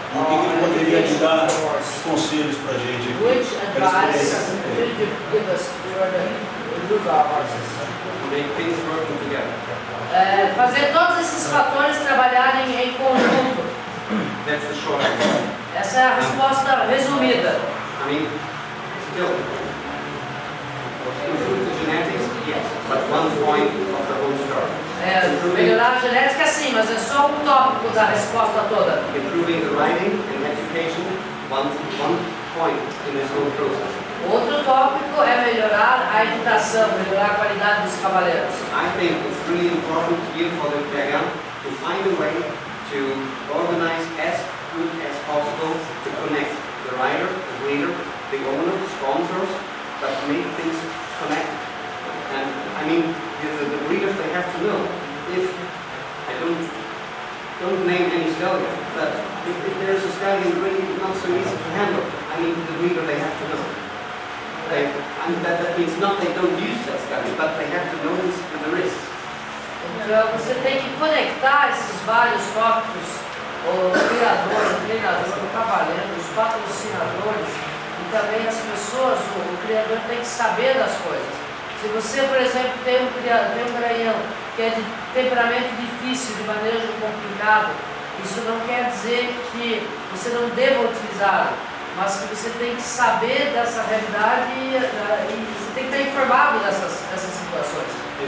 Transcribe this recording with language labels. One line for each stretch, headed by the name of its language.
Portuguese: O que ele poderia te dar conselhos para a gente aqui?
English: Which advice could you give us for the improve our horses? Make things working together.
Portuguese: Fazer todos esses fatores trabalharem em conjunto.
English: That's the short answer.
Portuguese: Essa é a resposta resumida.
English: I mean, still, improve the genetics, yes, but one point of the whole story.
Portuguese: Melhorar a genética sim, mas é só um tópico da resposta toda.
English: Improving the riding and education, one point in this whole process.
Portuguese: Outro tópico é melhorar a educação, melhorar a qualidade dos cavaleiros.
English: I think it's really important here for the Pega to find a way to organize as good as possible to connect the rider, the breeder, the owner, sponsors, but make things connected. And I mean, the breeders, they have to know. If I don't name any stallion, but if there's a stallion really not so easy to handle, I mean, the breeder, they have to know. That means not they don't use that stallion, but they have to know the risks.
Portuguese: Então você tem que conectar esses vários tópicos, o criador, o treinador, o cavaleiro, os patrocinadores e também as pessoas, o criador tem que saber das coisas. Se você, por exemplo, tem um garanhão que é de temperamento difícil, de manejo complicado, isso não quer dizer que você não deva utilizá-lo, mas que você tem que saber dessa realidade e você tem que estar informado dessas situações.